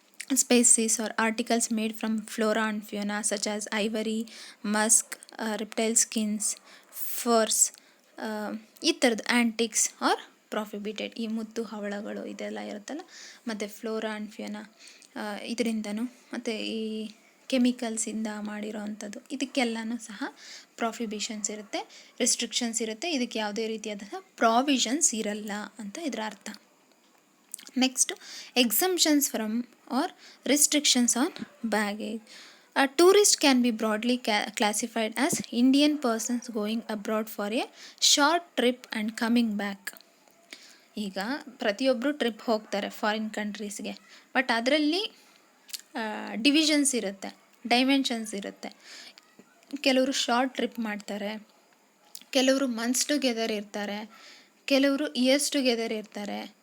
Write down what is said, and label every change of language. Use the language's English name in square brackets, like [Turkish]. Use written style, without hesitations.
[English] species or articles made from flora and fauna such as ivory, musk, reptile skins, furs, [Kannada] ಈ ಥರದ್ದು [English] antiques are prohibited, [Kannada] ಈ ಮುತ್ತು ಹವಳಗಳು ಇದೆಲ್ಲ ಇರುತ್ತಲ್ಲ, ಮತ್ತು ಫ್ಲೋರಾ ಆ್ಯಂಡ್ ಫ್ಯೋನಾ ಇದರಿಂದನೂ, ಮತ್ತು ಈ ಕೆಮಿಕಲ್ಸಿಂದ ಮಾಡಿರೋ ಅಂಥದ್ದು, ಇದಕ್ಕೆಲ್ಲನೂ ಸಹ ಪ್ರಾಫಿಬಿಷನ್ಸ್ ಇರುತ್ತೆ, ರೆಸ್ಟ್ರಿಕ್ಷನ್ಸ್ ಇರುತ್ತೆ. ಇದಕ್ಕೆ ಯಾವುದೇ ರೀತಿಯಾದಂಥ ಪ್ರಾವಿಷನ್ಸ್ ಇರಲ್ಲ ಅಂತ ಇದರ ಅರ್ಥ. [English] Next, exemptions from or restrictions on baggage. A tourist can be broadly classified as Indian persons going abroad for a short trip and coming back. [Kannada] ಈಗ ಪ್ರತಿಯೊಬ್ಬರು ಟ್ರಿಪ್ ಹೋಗ್ತಾರೆ ಫಾರಿನ್ ಕಂಟ್ರೀಸ್ಗೆ, ಬಟ್ ಅದರಲ್ಲಿ ಡಿವಿಷನ್ಸ್ ಇರುತ್ತೆ, ಡೈಮೆನ್ಷನ್ಸ್ ಇರುತ್ತೆ. ಕೆಲವರು ಶಾರ್ಟ್ ಟ್ರಿಪ್ ಮಾಡ್ತಾರೆ, ಕೆಲವರು months together ಇರ್ತಾರೆ, ಕೆಲವರು ಇಯರ್ಸ್ ಟುಗೆದರ್ ಇರ್ತಾರೆ.